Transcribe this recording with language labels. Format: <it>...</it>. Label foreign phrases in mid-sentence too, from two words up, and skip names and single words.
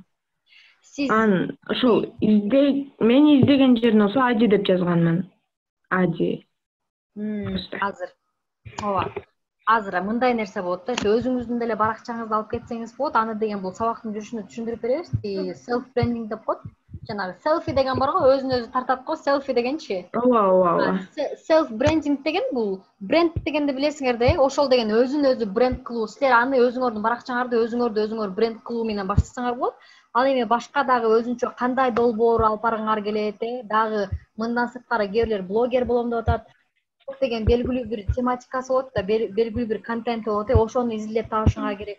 <ky>Ан ошол мени издеген жерине болсо Ади деп жазганмын. Ади. Азыр. Ооба. Азыр мындай нерсе болот да. Өзүңүздүн деле баракчаңызды алып кетсеңиз болот. Аны деген бул сабактын жүрүшүндө түшүндүрүп беребиз.</ky> <en>Self branding</en> <ky>деп коет. Жанагы селфи деген бар го, өзүн өзү тартат го, селфи дегенчи. Ооба.</ky> <en>Self branding</en> <ky>деген бул бренд дегенди билесиңер да, ошол деген өзүн өзү бренд кылуу. Силер аны өзүңөрдүн баракчаңарды өзүңөр бренд кылуу менен баштасаңар болот. Ал эми башка дагы өзүнчө кандай долбоор алып баргыңар келет, дагы мындан сырткары кээ бирлер блогер болом деп атат. Деген белгилүү бир тематикасы болот да, белгилүү бир контенти болот, ошону изилдеп табышыңар керек.</ky>